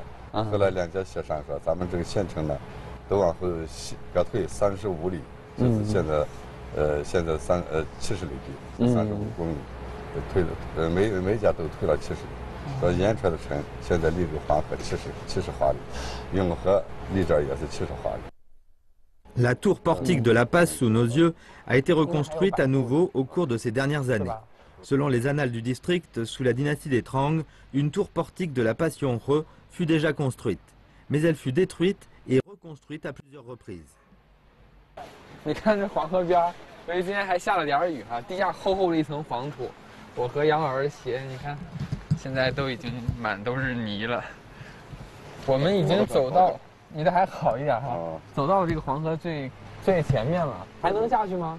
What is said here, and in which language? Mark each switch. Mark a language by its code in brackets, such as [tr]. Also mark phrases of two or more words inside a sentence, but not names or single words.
[zh] 后来两家协商说，咱们这个县城呢，都往后各退35里，就是现在，70里地，35公里，退了，每家都退了70里。说延川的城现在离这个黄河70华里，永和离这儿也是70华里。 [fr] La tour portique de la Passe sous nos yeux a été reconstruite à nouveau au cours de ces dernières années. Selon les annales du district, sous la dynastie des Trang, une tour portique de la Passe Yonhe fut déjà construite. Mais elle fut détruite et reconstruite à plusieurs reprises. [zh] 你看这黄河边，所以今天还下了点雨哈，地下厚厚的一层黄土。我和杨老师的鞋，你看，现在都已经满都是泥了。我们已经走到。你的还好一点哈，走到了这个黄河最前面了，还能下去吗？